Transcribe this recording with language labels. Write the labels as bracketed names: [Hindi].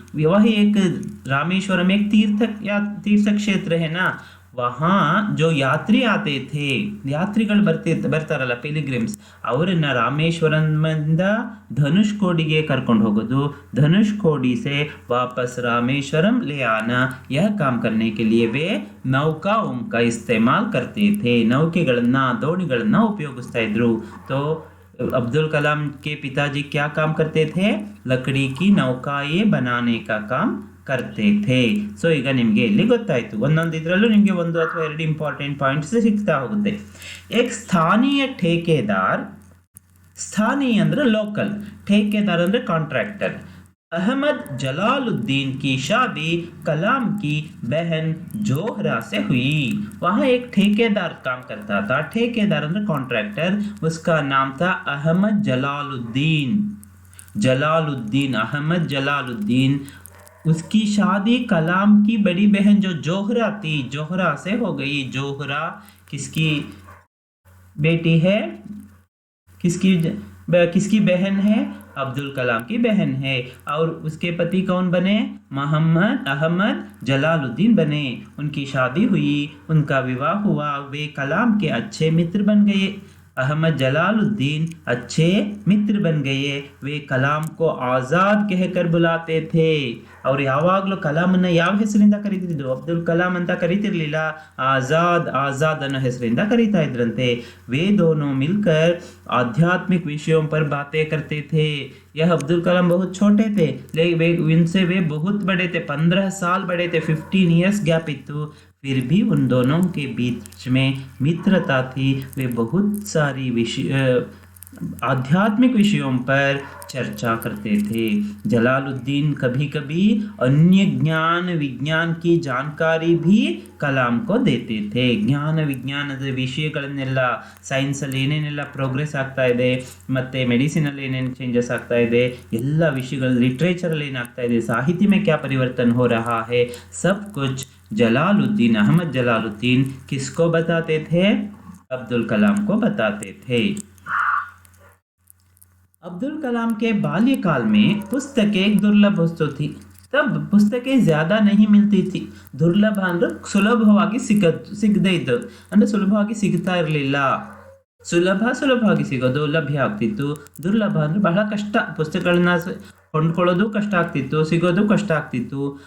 [Hindi] वह एक रामेश्वरम एक तीर्थ क्षेत्र है ना, वहाँ जो यात्री आते थे, [Kannada] ಯಾತ್ರಿಗಳು ಬರ್ತಾರಲ್ಲ ಪಿಲಿಗ್ರಿಮ್ಸ್, ಅವರನ್ನ ರಾಮೇಶ್ವರಮಿಂದ ಧನುಷ್ಕೋಡಿಗೆ ಕರ್ಕೊಂಡು ಹೋಗೋದು, [Hindi] ಧನುಷ್ಕೋಡಿ से वापस रामेश्वरम ले आना, यह काम करने के लिए वे नौकाओं का इस्तेमाल करते थे. [Kannada] ನೌಕೆಗಳನ್ನ ದೋಣಿಗಳನ್ನ ಉಪಯೋಗಿಸ್ತಾ ಇದ್ರು. [Hindi] तो अब्दुल कलाम के पिताजी क्या काम करते थे? लकड़ी की नौकाएं बनाने का काम करते थे. [Kannada] ಸೊ ಈಗ ನಿಮಗೆ ಇಲ್ಲಿ ಗೊತ್ತಾಯ್ತು. ಒಂದೊಂದು ಇದರಲ್ಲೂ ನಿಮಗೆ ಒಂದು ಅಥವಾ ಎರಡು ಇಂಪಾರ್ಟೆಂಟ್ ಪಾಯಿಂಟ್ಸ್ ಸಿಗ್ತಾ ಹೋಗುತ್ತೆ. एक ಸ್ಥಾನೀಯ ठेकेदार, ಸ್ಥಾನೀಯ ಅಂದ್ರೆ ಲೋಕಲ್, ठेकेदार ಅಂದ್ರೆ ಕಾಂಟ್ರಾಕ್ಟರ್. [Hindi] अहमद जलालुद्दीन की शादी कलाम की बहन जोहरा से हुई. वहाँ एक ठेकेदार काम करता था. ठेकेदार ಅಂದ್ರೆ कॉन्ट्रैक्टर, उसका नाम था अहमद जलालुद्दीन. जलालुद्दीन, अहमद जलालुद्दीन. उसकी शादी कलाम की बड़ी बहन जो जोहरा थी, जोहरा से हो गई. जोहरा किसकी बेटी है? किसकी बहन है? अब्दुल कलाम की बहन है. और उसके पति कौन बने? मोहम्मद अहमद जलालुद्दीन बने. उनकी शादी हुई, उनका विवाह हुआ, वे कलाम के अच्छे मित्र बन गए. अहमद जलालुद्दीन अच्छे मित्र बन गए. वे कलाम को आज़ाद कहकर बुलाते थे. [Kannada] और ಯಾವಾಗಲೂ ಕಲಾಮನ್ನ ಯಾವ ಹೆಸರಿಂದ ಕರೀತಿದ್ರು? ಅಬ್ದುಲ್ ಕಲಾಂ ಅಂತ ಕರೀತಿರ್ಲಿಲ್ಲ, ಆಜಾದ್ ಆಜಾದ್ ಅನ್ನೋ ಹೆಸರಿಂದ ಕರೀತಾ ಇದ್ರಂತೆ. [Hindi] वे दोनों मिलकर आध्यात्मिक विषयों पर बातें करते थे. यह अब्दुल कलाम बहुत छोटे थे, लेकिन इनसे वे बहुत बड़े थे, 15 साल बड़े थे, 15 ईयर्स गैप इತ್ತು. फिर भी उन दोनों के बीच में मित्रता थी. वे बहुत सारी आध्यात्मिक विषयों पर चर्चा करते थे. जलालुद्दीन कभी कभी अन्य ज्ञान विज्ञान की जानकारी भी कलाम को देते थे. [Kannada] ಜ್ಞಾನ ವಿಜ್ಞಾನದ ವಿಷಯಗಳನ್ನೆಲ್ಲ, ಸೈನ್ಸಲ್ಲಿ ಏನೇನೆಲ್ಲ ಪ್ರೋಗ್ರೆಸ್ ಆಗ್ತಾ ಇದೆ, ಮತ್ತು ಮೆಡಿಸಿನಲ್ಲಿ ಏನೇನು ಚೇಂಜಸ್ ಆಗ್ತಾ ಇದೆ, ಎಲ್ಲ ವಿಷಯಗಳು, ಲಿಟ್ರೇಚರಲ್ಲಿ ಏನಾಗ್ತಾ ಇದೆ, ಸಾಹಿತ್ಯ [Hindi] में क्या परिवर्तन हो रहा है, सब कुछ जलालुद्दीन, अहमद जलालुद्दीन किसको बताते थे? अब्दुल कलाम को बताते थे. अब्दुल कलाम के बाल्यकाल में पुस्तकें एक दुर्लभ वस्तु थी. तब पुस्तकें ज़्यादा नहीं मिलती थी. [Kannada] ದುರ್ಲಭ ಅಂದರೆ ಸುಲಭವಾಗಿ ಸಿಗದೇ ಇದ್ದು, ಅಂದರೆ ಸುಲಭವಾಗಿ ಸಿಗ್ತಾ ಇರಲಿಲ್ಲ. ಸುಲಭವಾಗಿ ಸಿಗೋದು, ಲಭ್ಯ ಆಗ್ತಿತ್ತು. ದುರ್ಲಭ ಅಂದರೆ ಬಹಳ ಕಷ್ಟ, ಪುಸ್ತಕಗಳನ್ನ ಕೊಂಡ್ಕೊಳ್ಳೋದು ಕಷ್ಟ ಆಗ್ತಿತ್ತು, ಸಿಗೋದು ಕಷ್ಟ ಆಗ್ತಿತ್ತು.